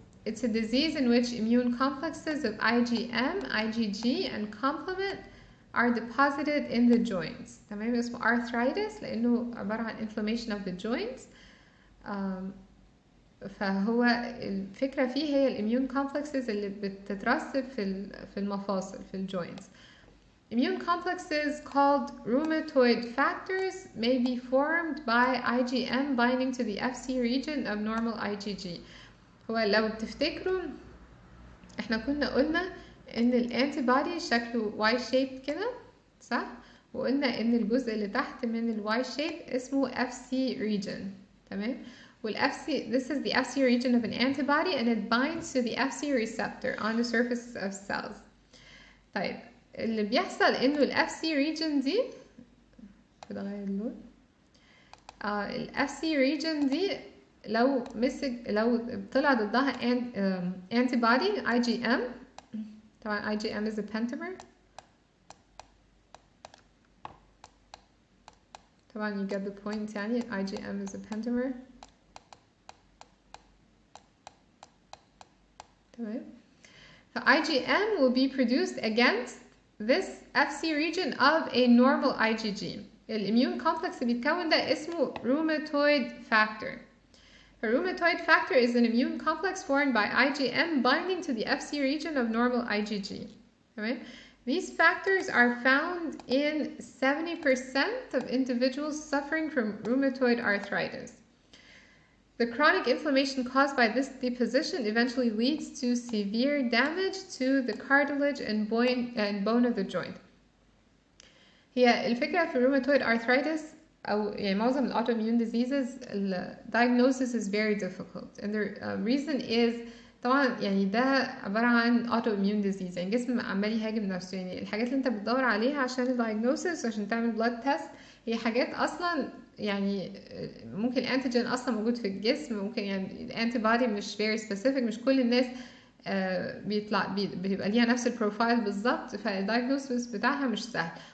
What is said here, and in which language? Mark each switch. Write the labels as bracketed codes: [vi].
[en] It's a disease in which immune complexes of IgM, IgG, and complement are deposited in the joints. [ar] تمام. اسمه arthritis لأنه عبارة عن inflammation of the joints. فهو الفكرة فيه هي الاميون complexes اللي بتترسب في المفاصل في الجوينتس. [en] Immune complexes called rheumatoid factors may be formed by IgM binding to the Fc region of normal IgG. [ar] هو لو تفتكروا احنا كنا قلنا ان الانتيبودي شكله Y shaped كده صح، وقلنا ان الجزء اللي تحت من الY shape اسمه Fc region. تمام. [en] this is the Fc region of an antibody and it binds to the Fc receptor on the surface of cells. [ar] طيب اللي بيحصل انه ال Fc region دي كده غير اللون ال Fc region دي لو طلع ضدها antibody IgM. [en] طبعا IgM is a pentamer. طبعا you get the point يعني IgM is a pentamer. [ar] تمام. [en] So IgM will be produced against this Fc region of a normal IgG. [ar] الاميون كومبلكس اللي بيتكون ده اسمه rheumatoid factor. [en] A rheumatoid factor is an immune complex formed by IgM binding to the Fc region of normal IgG. Okay? These factors are found in 70% of individuals suffering from rheumatoid arthritis. The chronic inflammation caused by this deposition eventually leads to severe damage to the cartilage and bone of the joint. [ar] هي الفكرة في rheumatoid arthritis أو يعني معظم ال autoimmune diseases ال [en] diagnosis is very difficult and the reason is [ar] طبعا يعني ده عبارة عن autoimmune disease يعني جسم عمال يهاجم نفسه يعني الحاجات اللي انت بتدور عليها عشان ال diagnosis عشان تعمل blood test هي حاجات أصلا يعني ممكن الانتيجين أصلا موجود في الجسم ممكن يعني الانتيبادي مش very specific مش كل الناس بيبقى ليها نفس البروفايل بالظبط فالدايجنوستس بتاعها مش سهل.